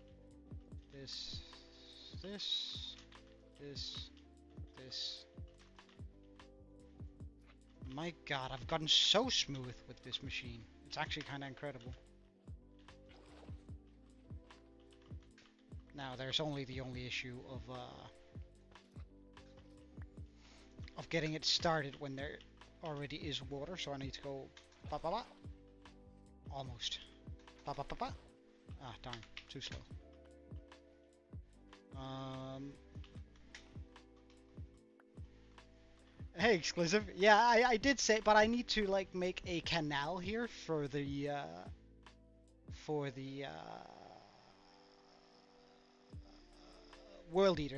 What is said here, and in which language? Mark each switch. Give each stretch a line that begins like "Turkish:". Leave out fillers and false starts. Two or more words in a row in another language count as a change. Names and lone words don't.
English: My god, I've gotten so smooth with this machine. It's actually kind of incredible. Now, there's only the only issue of getting it started when there already is water, so I need to go ba ba ba. Almost. Ba ba ba ba. Ah, darn, too slow. Hey, exclusive. Yeah, I did say, but I need to like make a canal here for the World Eater.